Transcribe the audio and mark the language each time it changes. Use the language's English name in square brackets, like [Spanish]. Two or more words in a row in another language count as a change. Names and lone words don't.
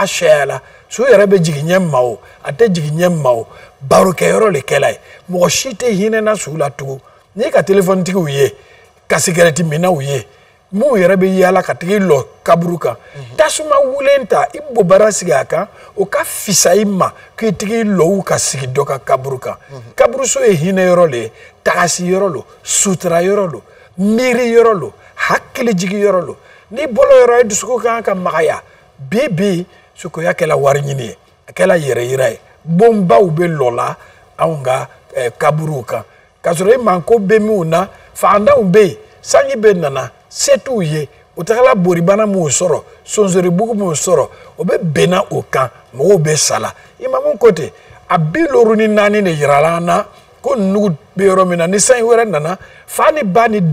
[Bambara] sɛya la su yɛrɛ bɛ jigin ɲɛ ma o a tɛ jigin ɲɛ ma o barokɛyɔrɔ le kɛla ye mɔgɔ si tɛ hinɛna su la tugun n'i ka téléphone tigiw ye ka cigarette minnaw ye mun yɛrɛ bɛ yaala ka tigi lɔ kaburu kan tasuma wulen ta i bobara sigi a kan o ka fisa i ma k'i tigi lɔw ka sigi dɔ ka kaburu kan kaburuso ye hinɛyɔrɔ le ye tagasiyɔrɔ lo suturayɔrɔ lo miiriyɔrɔ lo hakilijigiyɔrɔ lo n'i bɔlɔ yɔrɔ ye dusukun kan ka magaya bi sukoya kɛla wari ɲini ye a kɛla yɛrɛ yira ye bonbaw bɛ lɔ la anw ka kaburuw kan k'a sɔrɔ i manko bɛ minnu na faandaw bɛ yen sanji bɛ nana se t'u ye u tagala boribana minnu sɔrɔ sonsoribugu minnu sɔrɔ o bɛ bɛnna o kan mɔgɔw bɛ sala imamu ko ten a 54 de yirala an na ko nugu bɛ yɔrɔ min na ni sanji wɛrɛ nana fa ni ba ni